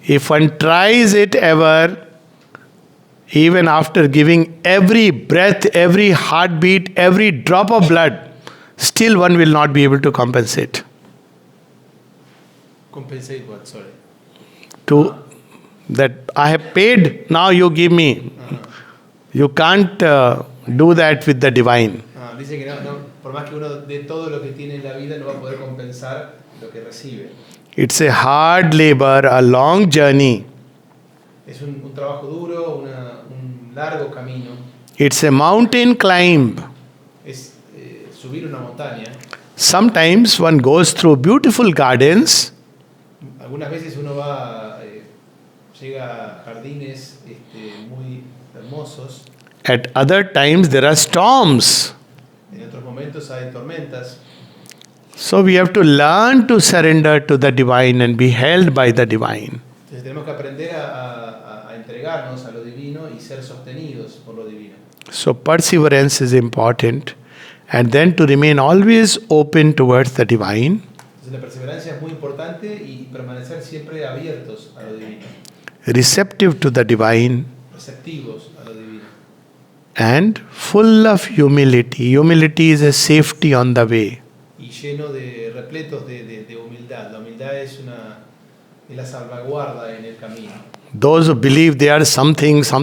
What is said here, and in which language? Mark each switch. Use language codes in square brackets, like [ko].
[en] If one tries it ever, even after giving every breath, every heartbeat, every drop of blood, still one will not be able to compensate. Compensate what? Sorry. To that I have paid, now you give me. You can't do that with the divine. [es] Dice que por más que uno dé todo lo que tiene en la vida, no va a poder compensar lo que recibe. [en] It's a hard labor, a long journey. [es] Es un trabajo duro, un largo camino. [en] It's a mountain climb. [es] Es subir una montaña. [en] Sometimes one goes through beautiful gardens. [es] Algunas veces uno va, llega a jardines muy hermosos. [en] At other times there are storms. [es] En otros momentos hay tormentas. [en] So we have to learn to surrender to the divine and be held by the divine. [es] Entonces tenemos que aprender a entregarnos a lo divino y ser sostenidos por lo divino. [en] So perseverance is important, and then to remain always open towards the divine. [es] Entonces la perseverancia es muy importante y permanecer siempre abiertos a lo divino. [en] Receptive to the divine. [es] Receptivos a lo divino. [en] And full of humility. Humility is a safety on the way. [es] Y lleno de repletos de humildad. La humildad es la salvaguarda en el camino. [en] Those who believe they are something.